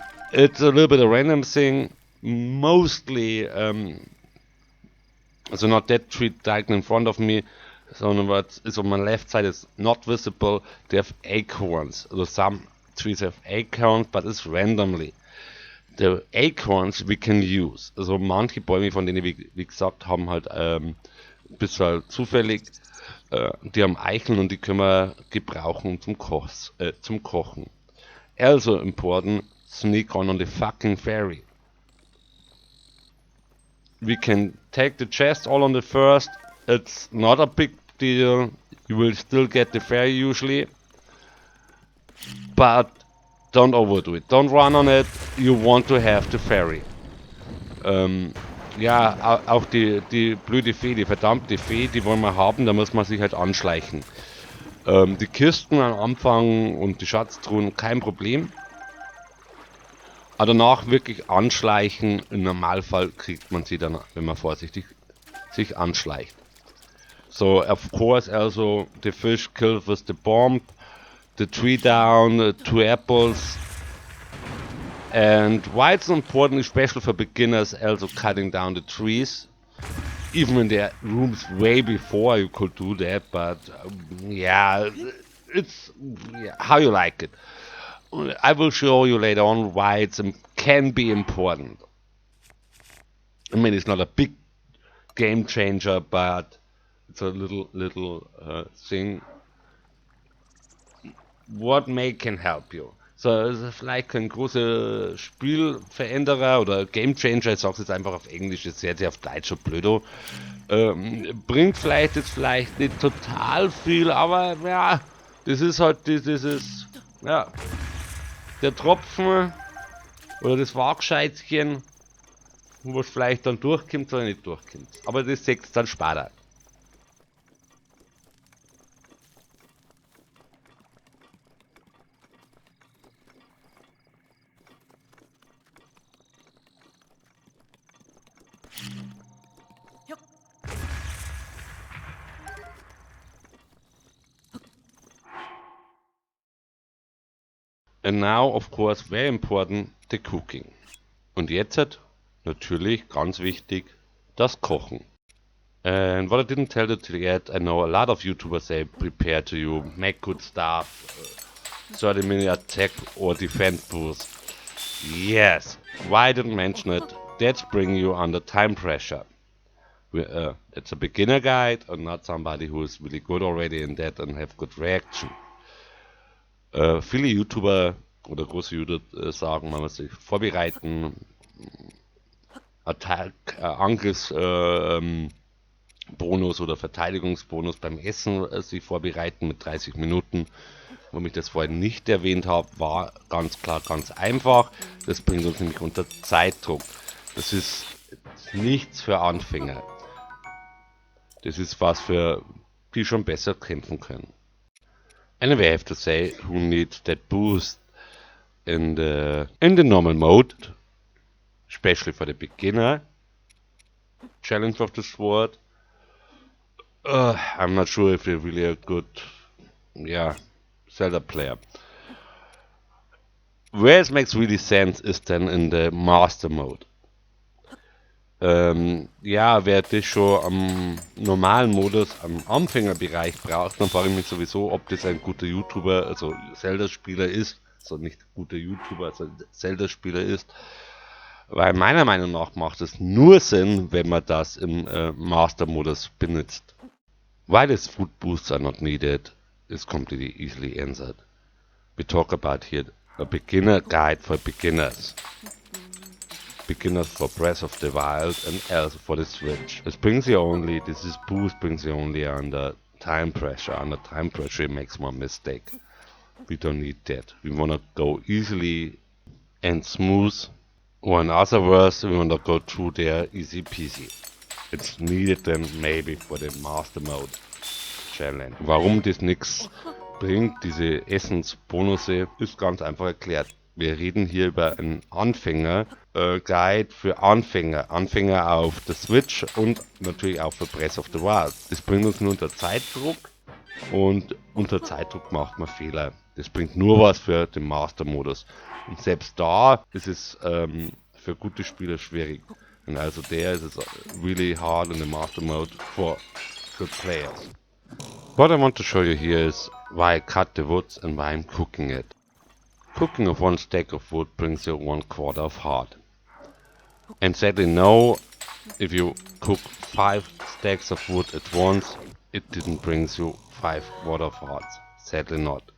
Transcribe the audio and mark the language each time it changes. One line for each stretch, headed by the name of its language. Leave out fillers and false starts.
English: It's a little bit a random thing. Mostly, so not that tree diagonal in front of me, sondern what is on my left side is not visible. They have acorns. So some trees have acorns, but it's randomly. The acorns we can use.
German: Also manche Bäume, von denen wie gesagt haben, halt ein bisschen zufällig, die haben Eicheln und die können wir gebrauchen zum Kochen.
English: Also important, sneak on the fucking ferry. We can take the chest all on the first. It's not a big deal. You will still get the ferry usually. But don't overdo it. Don't run on it. You want to have the ferry.
German: Ja, auch die blöde Fee, die verdammte Fee, die wollen wir haben, da muss man sich halt anschleichen. Die Kisten am Anfang und die Schatztruhen, kein Problem. Aber danach wirklich anschleichen, im Normalfall kriegt man sie dann, wenn man vorsichtig sich anschleicht.
English: So, of course, also, the fish killed with the bomb, the tree down, 2 apples. And why it's important, especially for beginners, also cutting down the trees. Even in the rooms way before you could do that, but yeah, it's how you like it. I will show you later on why it can be important. I mean, it's not a big game changer, but it's a little thing. What can help you?
German: So, es ist vielleicht kein großer Spielveränderer oder Gamechanger, ich sag's jetzt einfach auf Englisch, ist sehr auf Deutsch und blödo. Bringt vielleicht nicht total viel, aber ja, das ist halt dieses, ja, der Tropfen oder das Waagscheizchen, wo es vielleicht dann durchkommt oder nicht durchkommt. Aber das seht ihr dann später.
English: And now, of course, very important, the cooking.
German: Und jetzt, natürlich, ganz wichtig, das Kochen.
English: And what I didn't tell you yet, I know a lot of YouTubers say prepare to you, make good stuff, 30-minute attack or defense boost. Yes, why I didn't mention it? That's bringing you under time pressure. It's a beginner guide and not somebody who is really good already in that and have good reaction.
German: Viele YouTuber oder große YouTuber sagen, man muss sich vorbereiten, Angriffsbonus oder Verteidigungsbonus beim Essen sich vorbereiten mit 30 Minuten. Warum ich das vorhin nicht erwähnt habe, war ganz klar ganz einfach. Das bringt uns nämlich unter Zeitdruck. Das ist nichts für Anfänger. Das ist was für die schon besser kämpfen können.
English: Anyway, I have to say, who needs that boost in the normal mode, especially for the beginner challenge of the sword. I'm not sure if they're really a good, Zelda player. Where it makes really sense is then in the master mode.
German: Wer das schon am normalen Modus, am Anfängerbereich braucht, dann frage ich mich sowieso, ob das ein guter YouTuber, also Zelda-Spieler ist, also nicht guter YouTuber, also Zelda-Spieler ist, weil meiner Meinung nach macht es nur Sinn, wenn man das im Master-Modus benutzt.
English: Why these food boosts are not needed is completely easily answered. We talk about here a beginner guide for beginners. Beginners for Breath of the Wild and also for the Switch. This boost brings you only under time pressure. Under time pressure it makes one mistake. We don't need that. We wanna go easily and smooth. Or in other words, we wanna go through there easy peasy. It's needed then maybe for the Master Mode Challenge.
German: Warum das nix bringt, diese Essensbonusse, ist ganz einfach erklärt. Wir reden hier über einen Anfänger-Guide für Anfänger. Anfänger auf der Switch und natürlich auch für Breath of the Wild. Das bringt uns nur unter Zeitdruck und unter Zeitdruck macht man Fehler. Das bringt nur was für den Master-Modus. Und selbst da ist es für gute Spieler schwierig.
English: And also there is really hard in the Master Mode for good players. What I want to show you here is why I cut the woods and why I'm cooking it. Cooking of one stack of wood brings you 1/4 of heart. And sadly no, if you cook 5 stacks of wood at once, it didn't brings you 5/4 of hearts. Sadly not.